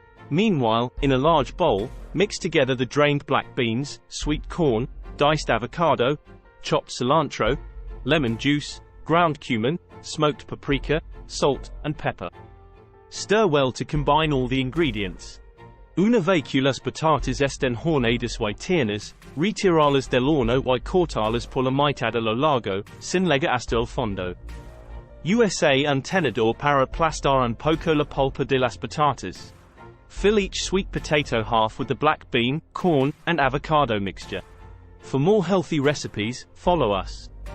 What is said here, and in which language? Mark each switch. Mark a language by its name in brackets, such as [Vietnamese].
[English] Meanwhile, in a large bowl, mix together the drained black beans, sweet corn, diced avocado, chopped cilantro, lemon juice, ground cumin, smoked paprika, salt, and pepper. Stir well to combine all the ingredients. [Spanish] Una vez las patatas estén horneadas y tiernas, retirarlas del horno y cortarlas por la mitad a lo largo, sin llegar hasta el fondo. Usa un tenedor para aplastar un poco la pulpa de las patatas. [English] Fill each sweet potato half with the black bean, corn, and avocado mixture. For more healthy recipes, follow us.